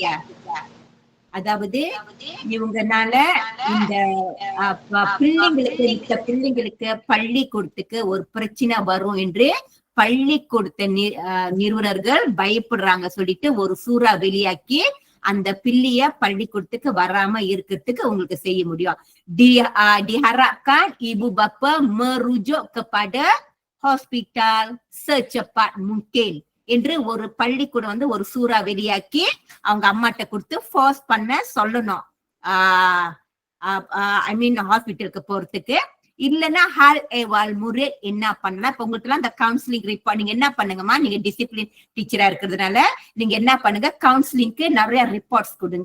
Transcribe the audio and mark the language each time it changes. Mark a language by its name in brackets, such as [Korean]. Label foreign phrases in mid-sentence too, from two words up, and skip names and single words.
[Tamil] அதாவது இவங்கனால இந்த பிள்ளைங்களுக்கு பள்ளிக்கூடத்துக்கு ஒரு பிரச்சனை வரும் என்று பள்ளிக்கூடத்த நிறுவனர்கள் பயப்படுறாங்க சொல்லிட்டு ஒரு சூறா வெளியாக்கி அந்த பிள்ளைய பள்ளிக்கூடத்துக்கு வராம இருக்கிறதுக்கு உங்களுக்கு செய்ய முடியும். [Malay] Diharapkan ibu bapa merujuk kepada hospital secepat mungkin [Tamil] என்று ஒரு பள்ளிக்கூடம் வந்து ஒரு சூறா வெளியாக்கி அவங்க அம்மாட்ட கொடுத்து ஃபோர்ஸ் பண்ண சொல்லணும். [English] I mean [Tamil] ஹாஸ்பிட்டலுக்கு போறதுக்கு. இல்லைன்னா ஹால் ஏவால் முறை என்ன பண்ணலாம். இப்ப உங்களுக்கு எல்லாம் இந்த [English] counseling report [Tamil] நீங்க என்ன பண்ணுங்கம்மா, நீங்க [English] discipline teacher [Tamil] இருக்கிறதுனால நீங்க என்ன பண்ணுங்க, கவுன்சிலிங்க்கு நிறைய ரிப்போர்ட்ஸ் கொடுங்க.